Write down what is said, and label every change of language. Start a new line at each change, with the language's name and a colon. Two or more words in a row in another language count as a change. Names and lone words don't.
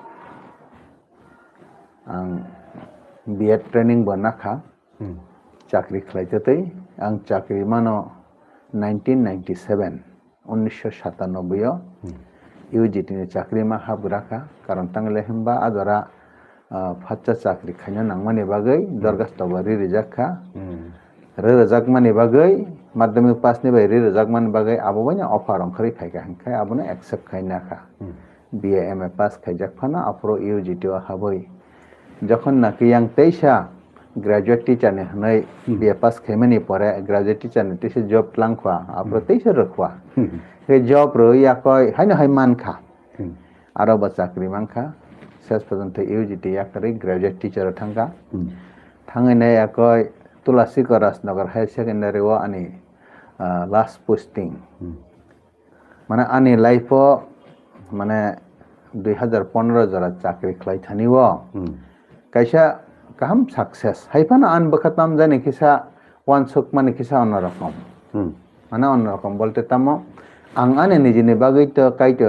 Kok Borok: ang
English: BEd training
Kok Borok: bo nakha chakri khlaitatei ang chakri mano 1997 1997 o UGT ni chakri ma habraka karon tangle himba adora phacha chakri khaina nangmani bagai dorgas tobari rijakha rejakmani bagai madhyamik pass ni bai rejakmani bagai abo bani offer ongkhari khaika hangkai abono accept khaina kha
English: BA MA pass
Kok Borok: khaijak phana apro UGT o haboi
Bangla: যখন নাকি
Kok Borok: yang teisa
English: graduate teacher
Kok Borok: ne hnai
English: BA pass
Kok Borok: khaimani pore
English: graduate teacher
Kok Borok: ne teisa job langkhwa apro teisa rakhwa he job ro yakoi haino hai mankha aro ba chakri mankha
Bangla: শেষ পর্যন্ত
Kok Borok: UGT yakari
English: graduate teacher
Kok Borok: thangka thangai ne yakoi tulasi korasnagar
English: high secondary
Kok Borok: o ani
English: last posting
Kok Borok: মানে ani life o মানে 2015 jara chakri khlai thani o kaisa kaham success haifana an bakatam jani kisa wansuk mane kisa onrokom মানে onrokom bolte tamo ang ane nijini bagui to kaito